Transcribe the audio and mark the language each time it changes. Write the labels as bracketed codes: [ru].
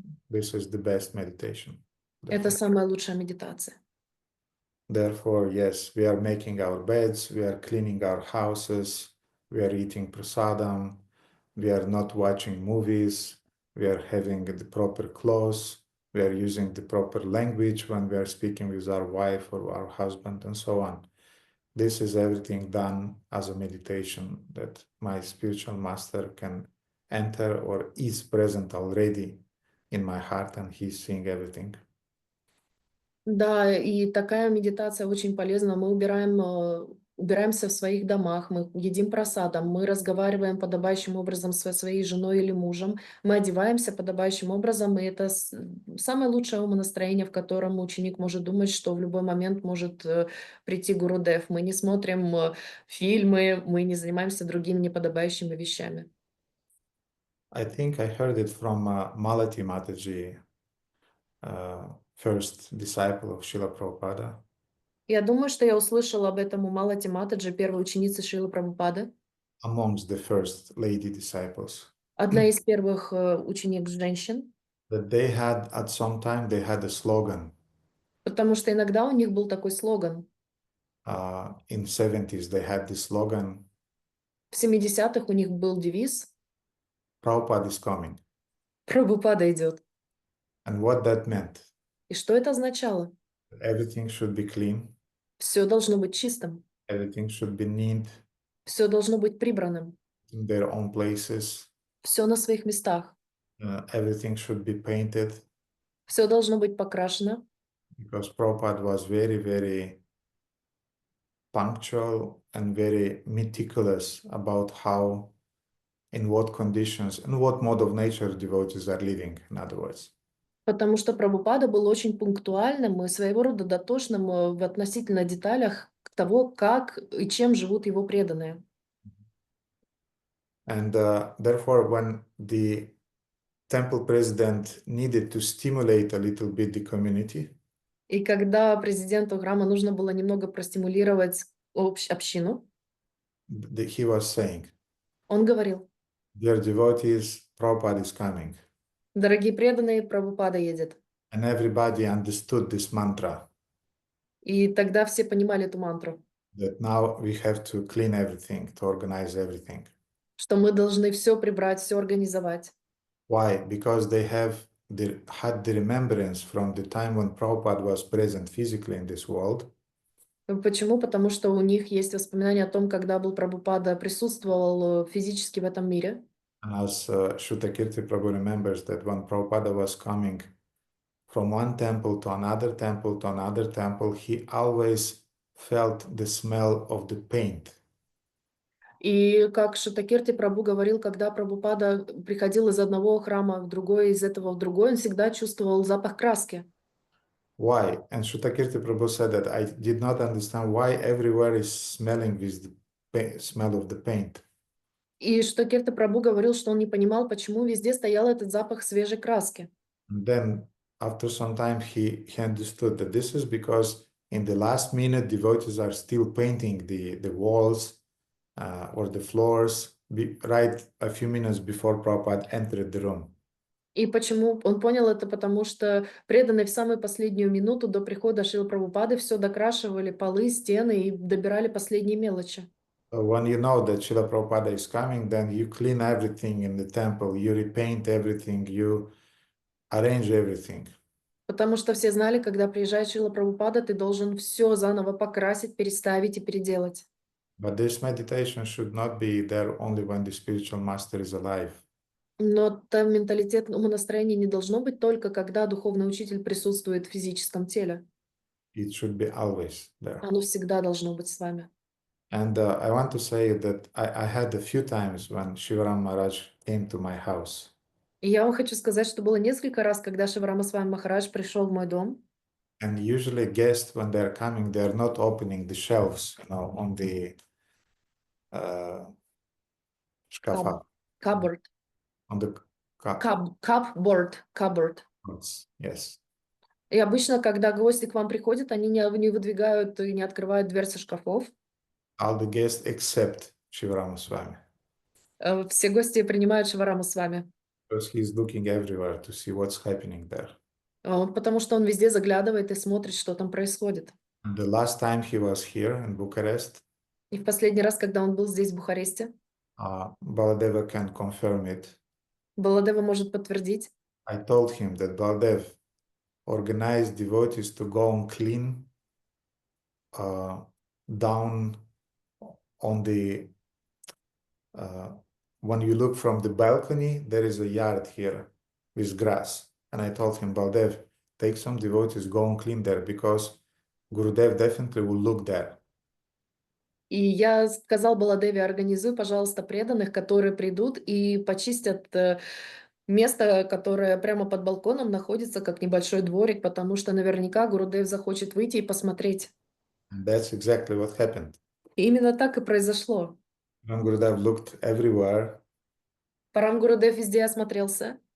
[en] This is the best meditation. [ru] Это самая лучшая медитация. [en] Therefore, yes, we are making our beds, we are cleaning our houses, we are eating prasadam, we are not watching movies, we are having the proper clothes, we are using the proper language when we are speaking with our wife or our husband and so on. This is everything done as a meditation that my spiritual master can enter or is present already in my heart and he's seeing everything. [ru] Да, и такая медитация очень полезна. Мы убираемся в своих домах, мы едим просадом, мы разговариваем подобающим образом со своей женой или мужем, мы одеваемся подобающим образом, и это самое лучшее умонастроение, в котором ученик может думать, что в любой момент может прийти Гурудев. Мы не смотрим фильмы, мы не занимаемся другими неподобающими вещами. [en] I think I heard it from Malati Mataji, first disciple of Srila Prabhupada. [ru] Я думаю, что я услышала об этом у Малати Матаджи, первой ученицы Шрилы Прабхупады, [en] Amongst the first lady disciples, [ru] одна из первых ученик женщин, [en] that they had at some time they had a slogan. [ru] потому что иногда у них был такой слоган. [en] In 70s they had this slogan, [ru] В 70-х у них был девиз [en] Prabhupada is coming. [ru] «Прабхупада идет». [en] And what that meant, [ru] И что это означало? [en] everything should be clean, [ru] Все должно быть чистым, [en] everything should be neat, [ru] все должно быть прибранным, [en] in their own places, [ru] все на своих местах, [en] everything should be painted, [ru] все должно быть покрашено, [en] because Prabhupada was very, very punctual and very meticulous about how, in what conditions, and what mode of nature devotees are living, in other words. [ru] потому что Прабхупада был очень пунктуальным и своего рода дотошным в относительно деталях того, как и чем живут его преданные. [en] And therefore, when the temple president needed to stimulate a little bit the community, [ru] И когда президенту храма нужно было немного простимулировать общину, [en] he was saying, [ru] он говорил: [en] dear devotees, Prabhupada is coming. [ru] «Дорогие преданные, Прабхупада едет». [en] And everybody understood this mantra, [ru] И тогда все понимали эту мантру, [en] that now we have to clean everything, to organize everything. [ru] что мы должны все прибрать, все организовать. [en] Why? Because they had the remembrance from the time when Prabhupada was present physically in this world, [ru] Почему? Потому что у них есть воспоминания о том, когда был Прабхупада, присутствовал физически в этом мире. [en] and as Shrutakirti Prabhu remembers that when Prabhupada was coming from one temple to another temple to another temple, he always felt the smell of the paint. [ru] И как Шатакирти Прабху говорил, когда Прабхупада приходил из одного храма в другой, из этого в другой, он всегда чувствовал запах краски. [en] Why? And Shrutakirti Prabhu said that I did not understand why everywhere is smelling with the smell of the paint. [ru] И Шатакирти Прабху говорил, что он не понимал, почему везде стоял этот запах свежей краски. [en] And then after some time he understood that this is because in the last minute devotees are still painting the walls or the floors right a few minutes before Prabhupada entered the room. [ru] И почему он понял это? Потому что преданные в самую последнюю минуту до прихода Шрилы Прабхупады все докрашивали полы, стены и добирали последние мелочи. [en] So when you know that Srila Prabhupada is coming, then you clean everything in the temple, you repaint everything, you arrange everything. [ru] Потому что все знали, когда приезжает Шрила Прабхупада, ты должен все заново покрасить, переставить и переделать. [en] But this meditation should not be there only when the spiritual master is alive. [ru] Но там менталитет, умонастроение не должно быть только когда духовный учитель присутствует в физическом теле. [en] It should be always there. [ru] Оно всегда должно быть с вами. [en] And I want to say that I had a few times when Shivaram Maharaj came to my house. [ru] И я вам хочу сказать, что было несколько раз, когда Шиварама Свами Махарадж пришел в мой дом. [en] And usually guests, when they're coming, they're not opening the shelves, on the shkafa, Cupboard. on the Cupboard. cupboards. Yes. [ru] И обычно, когда гости к вам приходят, они не выдвигают и не открывают дверцы шкафов. [en] All the guests except Shivarama Swami. [ru] Все гости принимают Шивараму с вами. [en] Because he's looking everywhere to see what's happening there. [ru] Потому что он везде заглядывает и смотрит, что там происходит. [en] And the last time he was here in Bucharest, [ru] И в последний раз, когда он был здесь, в Бухаресте, [en] Baladeva can confirm it. [ru] Баладева может подтвердить. [en] I told him that Baladev organized devotees to go and clean down on the when you look from the balcony, there is a yard here with grass. And I told him, Baldev, take some devotees, go and clean there, because Gurudev definitely will look there. [ru] И я сказал Баладеве, организуй, пожалуйста, преданных, которые придут и почистят место, которое прямо под балконом находится, как небольшой дворик, потому что наверняка Гурудев захочет выйти и посмотреть. [en] And that's exactly what happened. [ru] И именно так и произошло. [en] When Gurudev looked everywhere, [ru] Парам Гурудев везде осмотрелся.